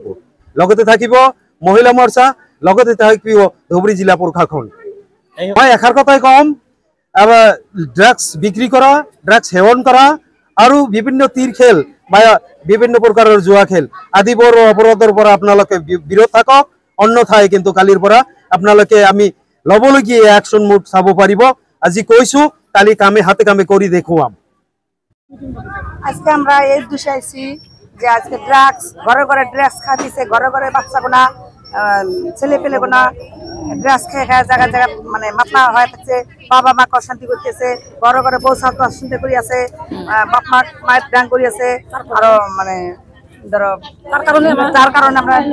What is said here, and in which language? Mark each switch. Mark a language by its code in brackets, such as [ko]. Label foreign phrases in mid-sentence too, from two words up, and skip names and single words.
[as] লগতে থাকিব মহিলা মৰ্চা লগতে থাকিব ধুবুৰী জিলা প্ৰশাসন মই এষাৰ কথাই কম ড্ৰাগছ বিক্ৰী কৰা ড্ৰাগছ সেৱন কৰা আৰু বিভিন্ন তীৰ খেল বা বিভিন্ন প্ৰকাৰৰ জুৱা খেল আদিবোৰ অপৰাধৰ পৰা আপোনালোকে বিৰত থাকক অন্যথাই কিন্তু কালিৰ পৰা আপোনালোকে আমি ল'বলগীয়া [en] action mood [as] চাব পাৰিব আজি কৈছোঁ কালি কামে হাতে কামে কৰি দেখুৱাম [bn] আজকে আমরা এই উদ্দেশ্যে আইছি যে আজকে ড্রাগস ঘরে ঘরে ড্রাগস খাইছে ঘরে ঘরে বাচ্চাগুনা ছেলে পেলেগুনা ড্রাগস খেয়ে খেয়ে জায়গা জায়গা মানে মাথা হয়ে থাকছে বাবা মা অশান্তি করতেছে ঘরে ঘরে বউ সাথে অশান্তি করি আছে বাপ মা মায়ের ডাং করি আছে আরো মানে ধরো তার কারণে আমরা